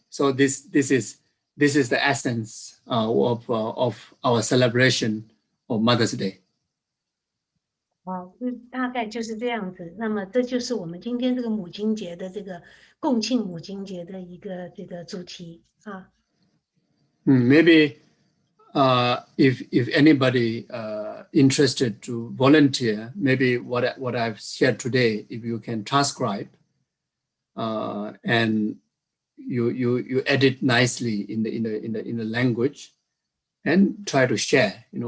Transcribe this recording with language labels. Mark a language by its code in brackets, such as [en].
[en] So this is the essence of our celebration of Mother's Day. [zh] 大概就是这样子。那么这就是我们今天这个母亲节的这个共庆母亲节的一个这个主题啊。 [en] Maybe if anybody interested to volunteer, maybe what I've shared today, if you can transcribe and you edit nicely in the language and try to share.